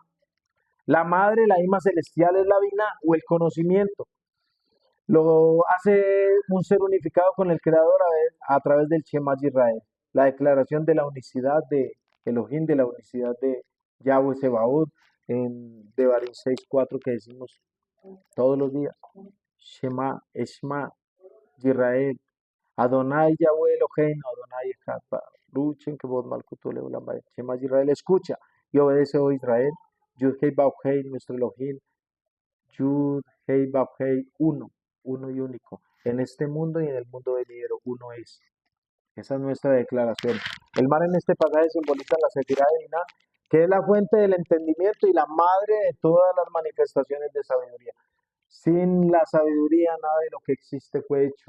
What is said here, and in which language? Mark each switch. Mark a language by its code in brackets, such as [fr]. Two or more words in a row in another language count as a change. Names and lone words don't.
[es] La madre, la ima celestial es la vina o el conocimiento. Lo hace un ser unificado con el Creador a través del Shema Yisrael, la declaración de la unicidad de Elohim, de la unicidad de Yahweh Sebaot, en Devarim 6:4 que decimos todos los días. [he] שמע, אשמע, ישראל, אדוני יהוה אלוהינו, אדוני אחד, ברוך כבוד מלכותו לעולם בית. שמע ישראל, [es] escucha y obedece, oh Israel. [he] יוד הא ואו הא, [es] nuestro Elohim. [he] יוד הא ואו הא, [es] uno y único. En este mundo y en el mundo venidero, uno es. Esa es nuestra declaración. El mar en este pasaje simboliza la sefirá divina, que es la fuente del entendimiento y la madre de todas las manifestaciones de sabiduría. Sin la sabiduría, nada de lo que existe fue hecho.